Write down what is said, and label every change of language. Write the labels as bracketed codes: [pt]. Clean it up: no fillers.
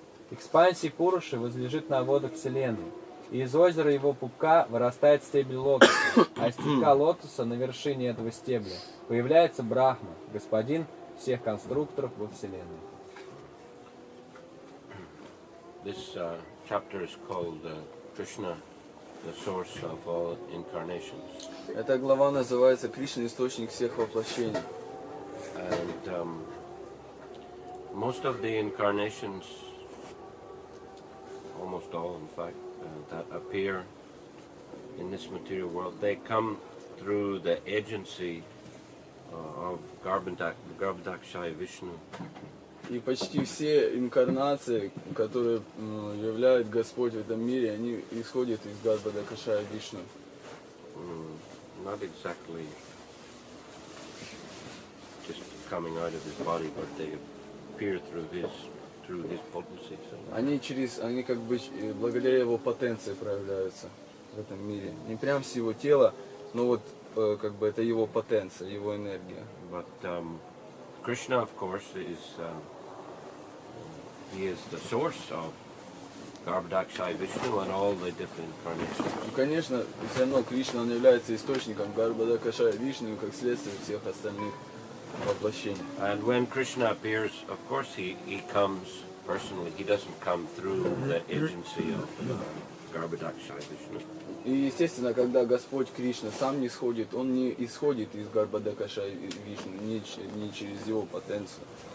[ru] Экспансия Пуруши возлежит на водах Вселенной, и из озера его пупка вырастает стебель лотоса, а из цветка лотоса на вершине этого стебля появляется Брахма, господин всех конструкторов во Вселенной. [en] This chapter is called Krishna, the source of all incarnations. [ru] Эта глава называется «Кришна – источник всех воплощений». [en] And most of the incarnations, almost all in fact, that appear in this material world, they come through the agency of Garbhadakshaya Vishnu. [ru] И почти все инкарнации, которые являет Господь в этом мире, они исходят из Гарбхадакашая Вишну. [en] not exactly just coming out of his body, but they appear through his potency. So. [ru] Они как бы благодаря его потенции проявляются в этом мире. Не прям с его тела, но вот как бы это его потенция, его энергия. [en] But Krishna, of course, he is the source of Garbhodakshai Vishnu and all the different incarnations. [ru] Ну, конечно, все равно Кришна, он является источником Гарбхадакашая Вишну, как следствие всех остальных воплощений. [en] And when Krishna appears, of course, he comes personally. He doesn't come through the agency of Garbhodakshai Vishnu. [ru] И естественно, когда Господь Кришна сам не сходит, он не исходит из Гарбхадакашая Вишну, не через его потенцию.